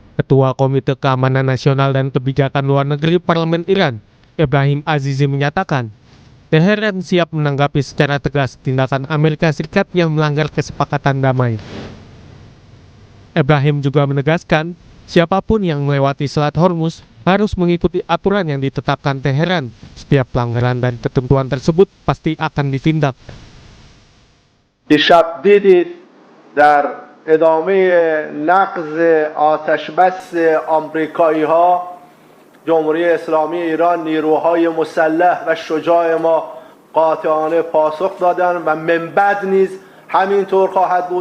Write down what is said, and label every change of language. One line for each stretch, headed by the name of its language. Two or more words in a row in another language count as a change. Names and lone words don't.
Indonesian: Ketua Komite Keamanan Nasional dan Kebijakan Luar Negeri Parlemen Iran, Ebrahim Azizi menyatakan, Teheran siap menanggapi secara tegas tindakan Amerika Serikat yang melanggar kesepakatan damai. Ebrahim juga menegaskan, siapapun yang melewati Selat Hormuz harus mengikuti aturan yang ditetapkan Teheran. Setiap pelanggaran dan ketentuan tersebut pasti akan ditindak.
Persian: دیشب دیدید در ادامه نقض آتشبس آمریکایی ها جمهوری اسلامی ایران نیروهای مسلح و شجاع ما قاطعانه پاسخ دادند و من بعد نیز همینطور خواهد بود.